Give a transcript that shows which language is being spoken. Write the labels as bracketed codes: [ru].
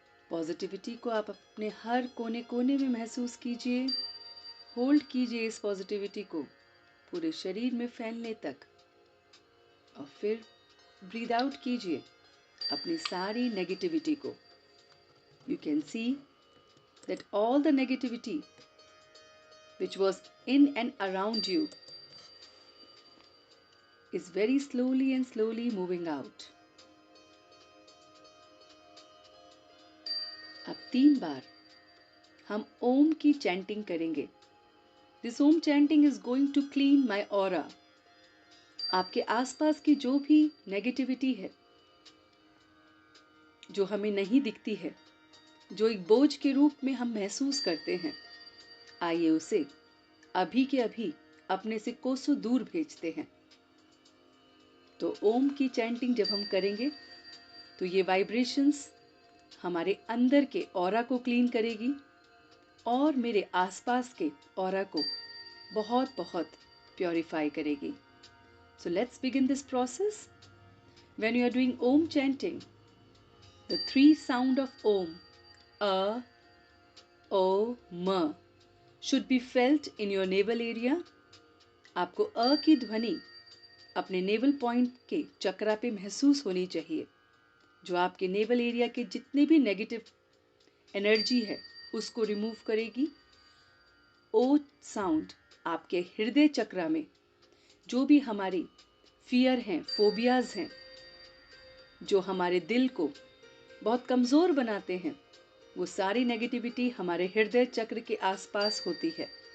[hi] Positivity को आप अपने हर कोने कोने में महसूस कीजिए। होल्ड कीजिए इस पॉजिटिविटी को पूरे शरीर में फैलने तक और फिर ब्रीद आउट कीजिए अपनी सारी नेगेटिविटी को। [en] You can see that all the negativity which was in and around you is very slowly and slowly moving out. [hi] अब 3 बार हम ओम की चैंटिंग करेंगे. [en] This Om chanting is going to clean my aura. [hi] आपके आसपास की जो भी नेगेटिविटी है, जो हमें नहीं दिखती है, जो एक बोझ के रूप में हम महसूस करते हैं, आइए उसे अभी के अभी अपने से कोसों दूर भेजते हैं. तो ओम की चैंटिंग जब हम करेंगे तो ये वाइब्रेशंस हमारे अंदर के ऑरा को क्लीन करेगी और मेरे आसपास के ऑरा को बहुत बहुत प्योरीफाई करेगी. [en] So let's begin this process. When you are doing Om chanting, the 3 sound of Om, A, O, M, should be felt in your navel area. [hi] आपको अ की ध्वनि अपने नेवल पॉइंट के चक्रा पे महसूस होनी चाहिए, जो आपके नेवल एरिया के जितने भी नेगेटिव एनर्जी है उसको रिमूव करेगी. ओ साउंड आपके हृदय चक्रा में जो भी हमारी फियर हैं, फोबियाज हैं, जो हमारे दिल को बहुत कमज़ोर बनाते हैं, वो सारी नेगेटिविटी हमारे हृदय चक्र के आसपास होती है.